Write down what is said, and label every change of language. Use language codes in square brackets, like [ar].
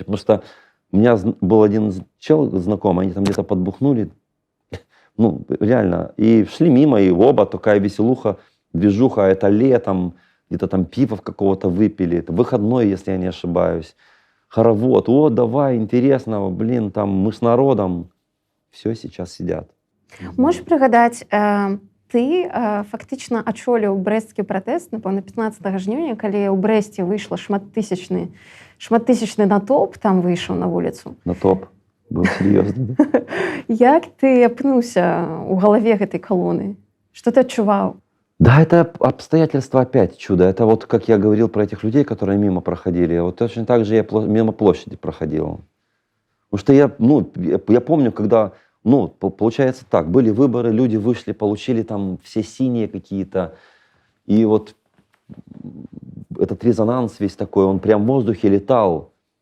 [ru] Потому что у меня был один чел знакомый, они там где-то подбухнули, ну реально, и шли мимо, и оба такая веселуха, движуха, это летом, где-то там пивов какого-то выпили, это выходной, если я не ошибаюсь. Хоровод, о, давай, интересно, блин, там мы с народом. Все, сейчас сидят. [be] Можаш прыгадаць, ты фактычна ачоліў брэсцкі пратэст, напэўна, 15 жніўня, калі ў Брэсце выйшла шматтысячны натоўп, там выйшаў на вуліцу. Натоўп быў серьезный. Як ты апынуўся ў галаве гэтай калоны? Што ты адчуваў? [ru] Да, это обстоятельства опять чудо. Это вот, как я говорил про этих людей, которые мимо проходили. Вот точно так же я мимо площади проходил. Потому что я помню, когда, получается так, были выборы, люди вышли, получили там все синие какие-то, и вот этот резонанс весь такой, он прям в воздухе летал.